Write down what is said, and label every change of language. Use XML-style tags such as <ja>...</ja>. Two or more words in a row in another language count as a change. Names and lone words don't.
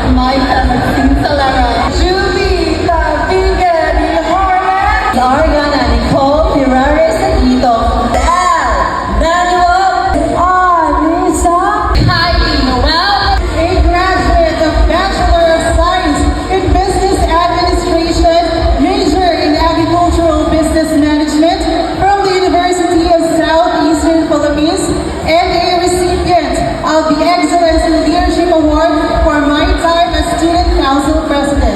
<en>Maika Magsinsalara, Julie Tabigan Hornet, Ariana Nicole Ferraris Aquito, Al Manuel Anissa, Heidi Noel, a graduate of Bachelor of Science in Business Administration, major in Agricultural Business Management from the University of Southeastern Philippines, and a recipient of the Excellence in Leadership Award for my time as Student Council President.</en>